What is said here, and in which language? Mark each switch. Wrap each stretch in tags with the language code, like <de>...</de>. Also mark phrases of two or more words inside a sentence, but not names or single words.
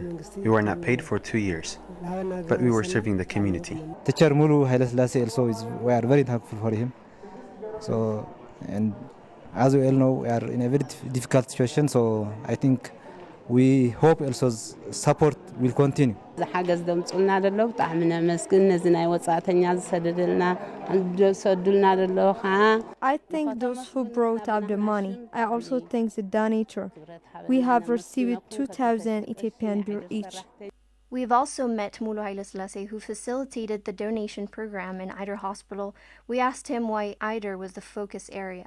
<en>We were not paid for 2 years, but we were serving the community. Teacher Mulu Haileslasi also we are very thankful for him. So, and as we all know, we are in a very difficult situation. So I think we hope Elso's support will continue.</en> <ti>ዝሓገዝ ደምፁልና ደሎ ብጣዕሚ ነመስግን ነዚ ናይ ወጻእተኛ ዝሰደደልና ዝሰዱልና ደሎ ከዓ</ti> <en>I thank those who brought up the money. I also thank the donator. We have received 2,000 Ethiopian birr each. We've also met Mulu Haileslasi, who facilitated the donation program in Eider Hospital. We asked him why Eider was the focus area.</en>